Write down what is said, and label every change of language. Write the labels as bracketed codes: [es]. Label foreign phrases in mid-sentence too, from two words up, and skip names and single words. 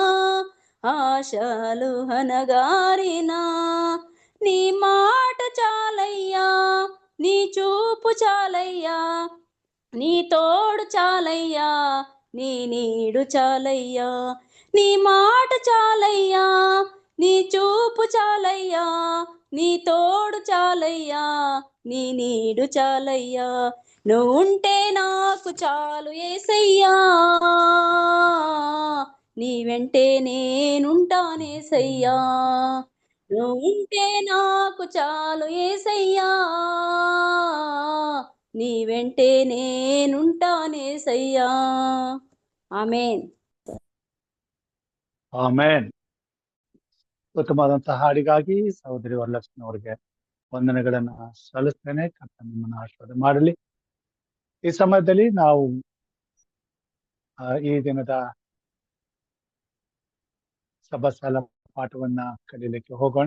[te] ఆశలు హనగారిన, నీ మాట చాలయ్యా, నీ చూపు చాలయ్యా, నీ తోడు చాలయ్యా, నీ నీడు చాలయ్యా, నీ మాట చాలయ్యా, నీ చూపు చాలయ్యా, నీ తోడు చాలయ్యా, నీ నీడు చాలయ్యా, నువ్వు ఉంటే నాకు చాలు యేసయ్యా, నీ వెంటే నేనుంటానేసయ్యా, నువ్వు ఉంటే నాకు చాలు యేసయ్యా, నీ వెంటే నేనుంటానేసయ్యా. [kn] ಆಮೇನ್. ಆಮೇನ್. ಉತ್ತಮವಾದಂತಹ ಹಾಡಿಗಾಗಿ ಸಹೋದರಿ ವರಲಕ್ಷ್ಮಿ ಅವರಿಗೆ ವಂದನೆಗಳನ್ನ ಸಲ್ಲಿಸ್ತೇನೆ. ಕರ್ತನು ನಿಮ್ಮನ್ನು ಆಶೀರ್ವಾದ ಮಾಡಲಿ. ಈ ಸಮಯದಲ್ಲಿ ನಾವು ಈ ದಿನದ ಸಭಾಸಾಲ ಪಾಠವನ್ನ ಕಲೀಲಿಕ್ಕೆ ಹೋಗೋಣ.